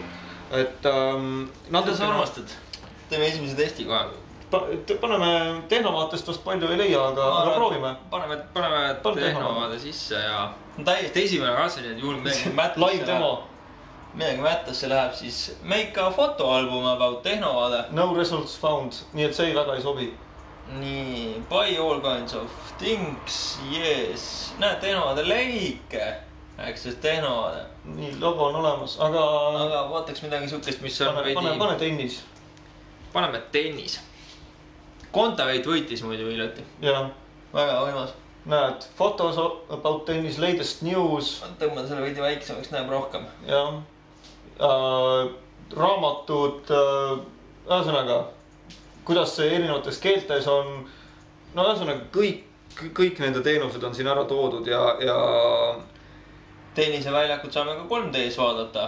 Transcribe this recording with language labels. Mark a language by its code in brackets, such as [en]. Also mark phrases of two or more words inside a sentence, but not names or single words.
[et] Et mida sa armastad? Teeme esimese testi kohe. Paneme Tehnovaatest vast palju ei leia, aga proovime. Paneme Tehnovaade sisse ja täiesti esimene katse, et juhul midagi mättasse läheb, siis [en] make a fotoalbum about [et] Tehnovaade. [en] No results found, [et] nii et see väga ei sobi. Nii, [en] buy all kinds of things, yes. [et] Näed, Tehnovaade lehike, eks see Tehnovaade. Nii, logo on olemas, aga vaataks midagi sukest, mis on pane tennis. Paneme tennis. Kontaveit võitis muidu hiljuti. Jah. Väga võimas. Näed, [en] photos about tennis, latest news. [et] Tõmbad selle veidi väiksemaks, näeb rohkem. Jah. Raamatud, ühesõnaga, kuidas see erinevates keeltes on, no ühesõnaga kõik nende teenused on siin ära toodud ja tenniseväljakut saame ka 3D's vaadata.